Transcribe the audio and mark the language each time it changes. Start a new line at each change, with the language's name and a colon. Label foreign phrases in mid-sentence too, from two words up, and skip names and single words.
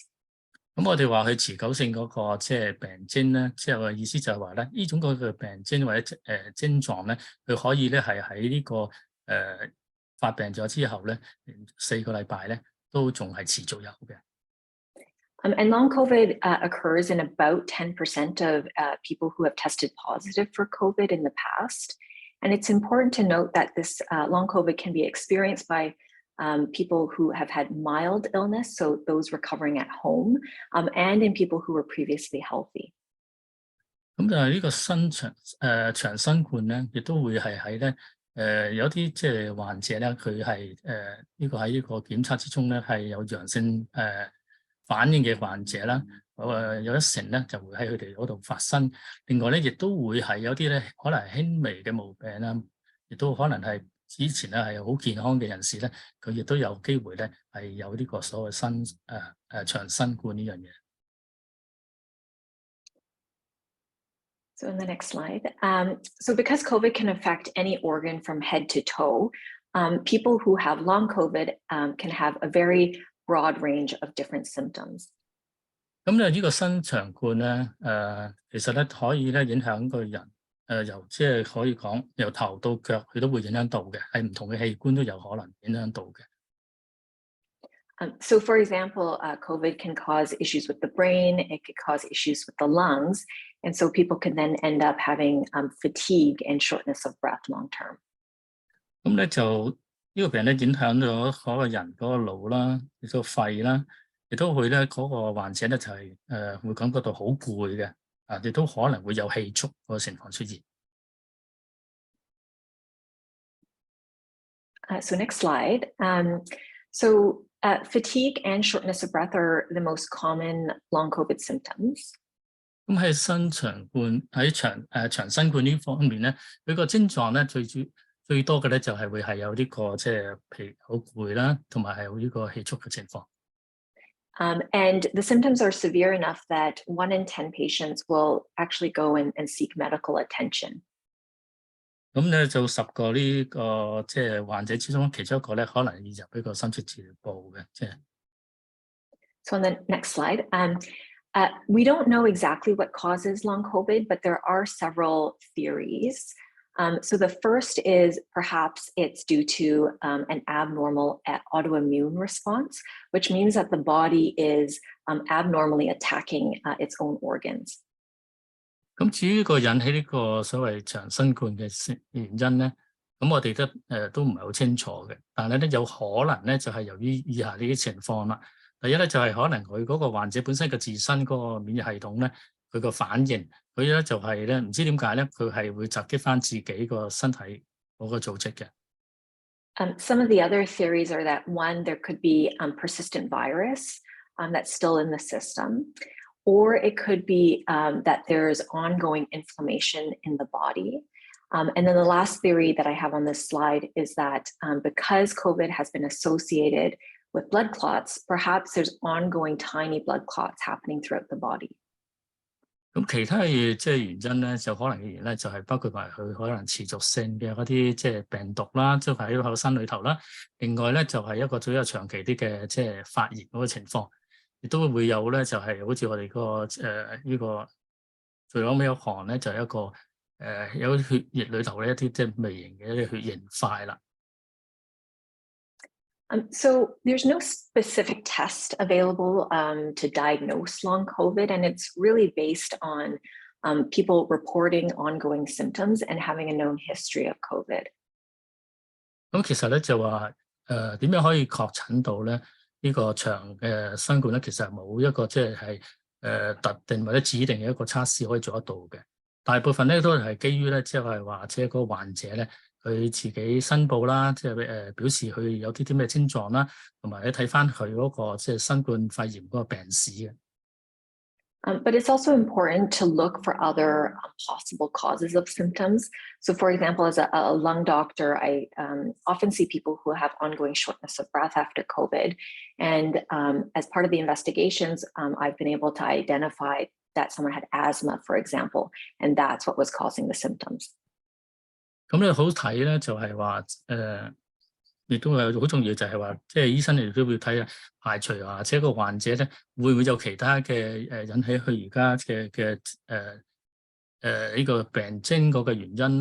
Cantonese: 咁我哋話佢持久性嗰個即係病徵咧，即係我嘅意思就係話咧，呢種嗰個病徵或者症狀咧，佢可以咧係喺呢個發病咗之後咧，4個禮拜咧都仲係持續有嘅。
English: And long COVID occurs in about 10% of people who have tested positive for COVID in the past. And it's important to note that this long COVID can be experienced by people who have had mild illness, so those recovering at home, and in people who were previously healthy.
Cantonese: 咁就係呢個長新冠咧，亦都會係喺咧有啲即係患者咧，佢係呢個喺呢個檢測之中咧係有陽性反應嘅患者啦，有1成咧就會喺佢哋嗰度發生。另外咧，亦都會係有啲咧可能係輕微嘅毛病啦，亦都可能係之前咧係好健康嘅人士咧，佢亦都有機會咧係有呢個所謂長新冠呢樣嘢。
English: So in the next slide, so because COVID can affect any organ from head to toe, people who have long COVID can have a very broad range of different symptoms.
Cantonese: 咁咧呢個新長冠咧，其實咧可以咧影響個人，由即係可以講由頭到腳，佢都會影響到嘅，係唔同嘅器官都有可能影響到嘅。
English: So for example, COVID can cause issues with the brain, it could cause issues with the lungs, and so people can then end up having fatigue and shortness of breath long term.
Cantonese: 咁咧就呢個病咧影響咗嗰個人嗰個腦啦，亦都肺啦，亦都會咧嗰個患者咧就係會感覺到好攰嘅，亦都可能會有氣促嗰個情況出現。
English: So next slide. So fatigue and shortness of breath are the most common long COVID symptoms.
Cantonese: 咁喺長新冠呢方面咧，佢個症狀咧最多嘅咧就係會係有呢個即係疲好攰啦，同埋係有呢個氣促嘅情況。
English: And the symptoms are severe enough that 1 in 10 patients will actually go and seek medical attention.
Cantonese: 咁咧就10個呢個即係患者之中，其中一個咧可能要入呢個深切治療部嘅，即係。
English: So on the next slide, we don't know exactly what causes long COVID, but there are several theories. So the first is perhaps it's due to an abnormal autoimmune response, which means that the body is abnormally attacking its own organs.
Cantonese: 咁至於呢個引起呢個所謂長新冠嘅原因咧，咁我哋都唔係好清楚嘅，但係咧有可能咧就係由於以下呢啲情況啦。第一咧就係可能佢嗰個患者本身嘅自身嗰個免疫系統咧，佢個反應佢咧就係咧唔知點解咧，佢係會襲擊翻自己個身體嗰個組織嘅。
English: Some of the other theories are that one, there could be persistent virus that's still in the system, or it could be that there's ongoing inflammation in the body. And then the last theory that I have on this slide is that because COVID has been associated with blood clots, perhaps there's ongoing tiny blood clots happening throughout the body.
Cantonese: 咁其他嘅即係原因咧，就可能嘅原因咧，就係包括埋佢可能持續性嘅嗰啲即係病毒啦，即係喺個身裏頭啦。另外咧就係一個比較長期啲嘅即係發炎嗰個情況，亦都會有咧就係好似我哋個呢個最後尾一行咧就係一個有血液裏頭咧一啲即係微型嘅一啲血凝塊啦。
English: So there's no specific test available to diagnose long COVID, and it's really based on people reporting ongoing symptoms and having a known history of COVID.
Cantonese: 咁其實咧就話點樣可以確診到咧呢個長嘅新冠咧？其實冇一個即係特定或者指定嘅一個測試可以做得到嘅。大部分咧都係基於咧即係話即係嗰個患者咧。佢自己申報啦，即係表示佢有啲咩症狀啦，同埋你睇翻佢嗰個即係新冠肺炎嗰個病史嘅。
English: But it's also important to look for other possible causes of symptoms. So, for example, as a lung doctor, I often see people who have ongoing shortness of breath after COVID. And as part of the investigations, I've been able to identify that someone had asthma, for example, and that's what was causing the symptoms.
Cantonese: 咁你好睇咧，就係話亦都係好重要，就係話即係醫生亦都會睇下排除或者個患者咧會唔會有其他嘅引起佢而家嘅呢個病徵嗰個原因咧？